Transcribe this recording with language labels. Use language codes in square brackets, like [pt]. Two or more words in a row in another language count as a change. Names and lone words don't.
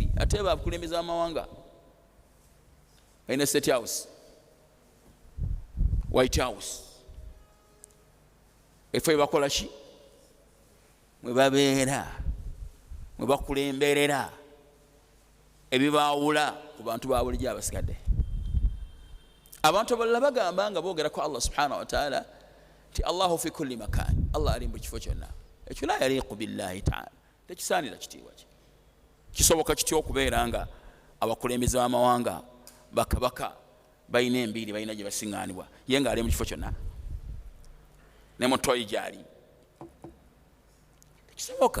[lg] Ate abakulembeze b'amawanga balina State House, White House. Efo bakola ki? Mwe babeera, mwe bakulemberera, ebibaawula ku bantu ba bulijjo abasigadde. Abantu abalala bagamba nga boogera ku Allah [ar] سبحانه وتعالى [lg] ti [ar] الله في كل مكان, [lg] Allah ali mu kifo kyonna. Ekyo [ar] لا يليق بالله تعالى, [lg] tekisaanira kitiibwa kye. Kisoboka kitya okubeera nga abakulembeze b'amawanga, bakabaka balina embiri, balina gye basiŋŋaanibwa, ye nga ali mu kifo kyonna ne mutoyi gyali? Tekisoboka.